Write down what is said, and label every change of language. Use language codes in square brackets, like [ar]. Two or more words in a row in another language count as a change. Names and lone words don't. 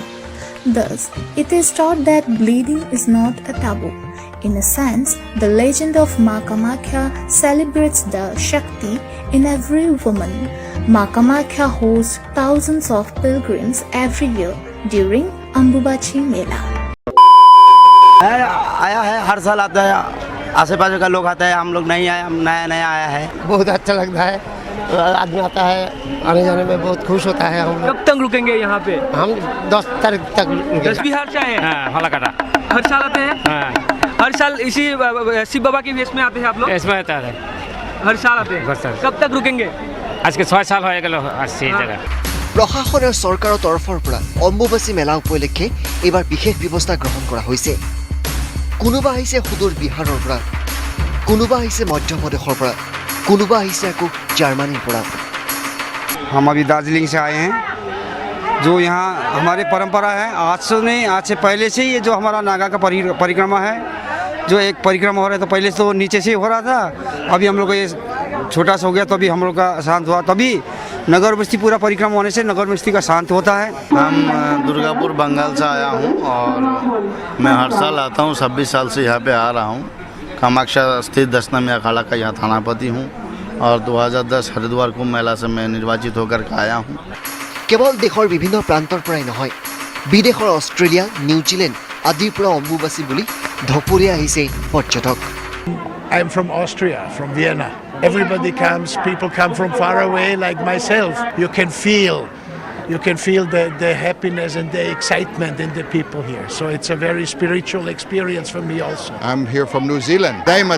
[en] Thus, it is taught that bleeding is not a taboo. In a sense, the legend of Ma Kamakhya celebrates the Shakti in every woman. Ma Kamakhya hosts thousands of pilgrims every year during Ambubachi Mela. [hi] आया है, हर साल आता है, आसे पास का लोग आता है, हम लोग नहीं आए, हम नया आया है। बहुत अच्छा लगता है, आदमी आता है, आने जाने में बहुत खुश होता है। हम कब तक रुकेंगे यहाँ पे? हम 10 तारीख तक रुकेंगे। 10 बिहार से आए हैं? हाँ, हला काटा। हर साल आते हैं? हाँ। हर साल इसी शिव बाबा के वेश में आते हैं आप लोग? इसमें आता है, हर साल आते हैं? हर साल। कब तक रुकेंगे? आज के 6 साल हो गए आज [bn] এই জায়গা। [as] প্ৰশাসনৰ চৰকাৰৰ তৰফৰ পৰা অম্বুবাচী মেলা উপলক্ষে এইবাৰ বিশেষ ব্যৱস্থা গ্ৰহণ কৰা হৈছে। কোনোবা আহিছে সুদূৰ বিহাৰৰ পৰা, কোনোবা আহিছে মধ্যপ্ৰদেশৰ পৰা, কোনোবা আহিছে আকৌ জাৰ্মানীৰ পৰা। [hi] हम अभी दार्जिलिंग से आए हैं। जो यहाँ हमारे परंपरा है, आज से नहीं, आज से पहले से ही ये जो हमारा नागा का परिक्रमा है, जो एक परिक्रमा हो रहा है, तो पहले से तो नीचे से ही हो रहा था। अभी हम लोग को ये छोटा सा हो गया, तो अभी हम लोग का शांत हुआ। तभी नगर बस्ती पूरा परिक्रमा होने से नगर बस्ती का शांत होता है। हम दुर्गापुर बंगाल से आया हूँ और मैं हर साल आता हूँ। 26 साल से यहाँ पे आ रहा हूँ। कामाख्या स्थित दशनामी अखाड़ा का यहाँ थानापति हूँ और 2010 हरिद्वार कुंभ मेला से मैं निर्वाचित होकर आया हूँ। [as] কেৱল দেশৰ বিভিন্ন প্ৰান্তৰ পৰাই নহয়, বিদেশৰ অষ্ট্ৰেলিয়া, নিউজিলেণ্ড আদিৰ পৰা অম্বুবাচী বুলি ধপৰিয়াই আহিছে পৰ্যটক। [en] I'm from Austria, from Vienna. Everybody comes, people come from far away like myself. You can feel the happiness and the excitement in the people here. So it's a very spiritual experience for me also. I'm here from New Zealand.